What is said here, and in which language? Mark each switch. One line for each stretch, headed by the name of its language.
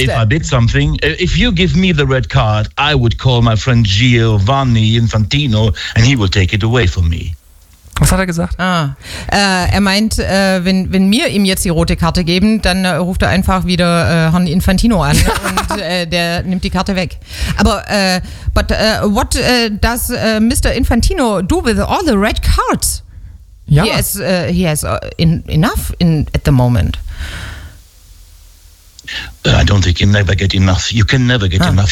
English: If I did something, if you give me the red card, I would call my friend Giovanni Infantino and he will take it away from me.
German: Was hat er gesagt? Er meint, wenn wir ihm jetzt die rote Karte geben, dann ruft er einfach wieder Herrn Infantino an und der nimmt die Karte weg.
English: Aber what does Mr. Infantino do with all the red cards?
German: Ja.
English: He has enough at the moment. I don't think you never get enough. You can never get enough.